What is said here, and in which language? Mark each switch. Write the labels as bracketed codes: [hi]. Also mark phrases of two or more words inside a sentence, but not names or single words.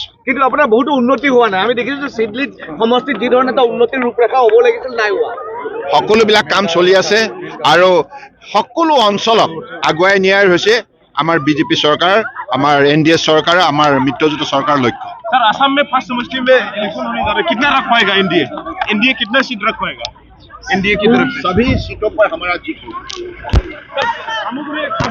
[as] কিন্তু আপোনাৰ বহুতো উন্নতি হোৱা নাই। আমি দেখিছোঁ যে চিডলিত সমষ্টিত যি ধৰণে এটা উন্নতিৰ ৰূপৰেখা হ'ব লাগিছিল, নাই হোৱা। সকলোবিলাক কাম চলি আছে আৰু সকলো অঞ্চলক আগুৱাই নিয়াৰ হৈছে আমাৰ BJP চৰকাৰ, আমাৰ NDA চৰকাৰ, আমাৰ মিত্ৰজোঁট চৰকাৰৰ লক্ষ্য। [hi] सर असम में फर्स्ट समष्टि में इलेक्शन होने जा रहा है, कितना रख पाएगा एनडीए? एनडीए कितना सीट रख पाएगा एनडीए की तरफ से? सभी सीटों पर हमारा जीत होगा।